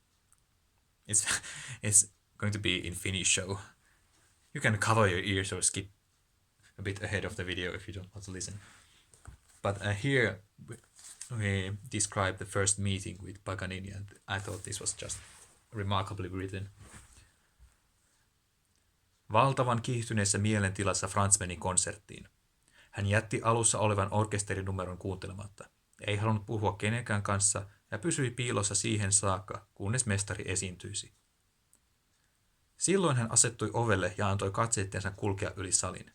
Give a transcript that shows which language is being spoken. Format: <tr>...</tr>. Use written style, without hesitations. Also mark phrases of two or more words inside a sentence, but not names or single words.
<en>It's going to be in Finnish, so you can cover your ears or skip a bit ahead of the video if you don't want to listen. But here we describe the first meeting with Paganini, and I thought this was just remarkably written.</en> <fi>Valtavan kiihtyneessä mielentilassa Franz meni konserttiin. Hän jätti alussa olevan orkesterinumeron kuuntelematta. Ei halunnut puhua kenenkään kanssa ja pysyi piilossa siihen saakka, kunnes mestari esiintyisi. Silloin hän asettui ovelle ja antoi katseitteensa kulkea yli salin.</fi>